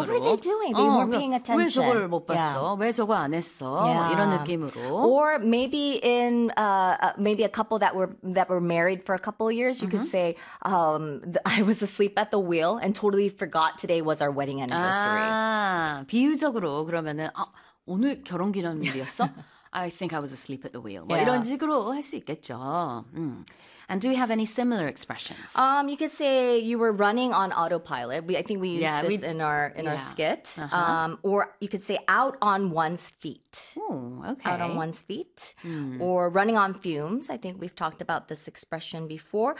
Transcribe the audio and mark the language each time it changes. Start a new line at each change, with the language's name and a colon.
English: What were they doing? They weren't paying attention.
Korean: 왜 저걸 못 봤어? 왜 저거 안 했어? 이런 느낌으로.
English: Or maybe in maybe a couple that were married for a couple of years, you could say I was asleep at the wheel and totally forgot today was our wedding anniversary.
Korean: 아, 비유적으로 그러면은 오늘 결혼 기념일이었어?
English: I think I was asleep at the wheel. Yeah.
Korean: 이런 식으로 할 수 있겠죠.
English: And do we have any similar expressions? You could say you were running on autopilot. I think we used this in our skit. Uh-huh. Or you could say out on one's feet. Ooh, okay. Out on one's feet. Mm. Or running on fumes. I think we've talked about this expression before.